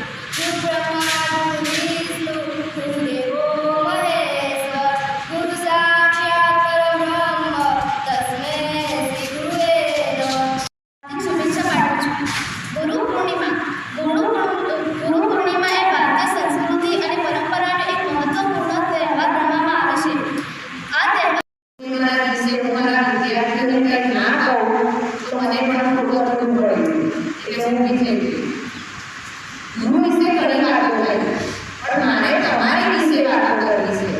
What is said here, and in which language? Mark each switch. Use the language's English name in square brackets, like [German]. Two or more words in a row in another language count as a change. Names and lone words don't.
[Sanskrit] गुरु ब्रह्मा, गुरु विष्णु, गुरु देवो महेश्वर, गुरु साक्षात् परब्रह्म, तस्मै श्री गुरवे नमः. [Gujarati] શુભેચ્છા પાઠવું છું। ગુરુ પૂર્ણિમા એ ભારતીય સંસ્કૃતિ અને પરંપરાનો એક મહત્વપૂર્ણ તહેવાર ગણવામાં આવે છે। આ તહેવાર વિશે તમારા વિદ્યાર્થીઓને કંઈ ના કહું તો મને પણ થોડું અઘરું પડે, એટલે હું વિશે ગુરુ વિશે ઘણી વાતો કરી, પણ મારે તમારી વિશે વાતો કરવી છે।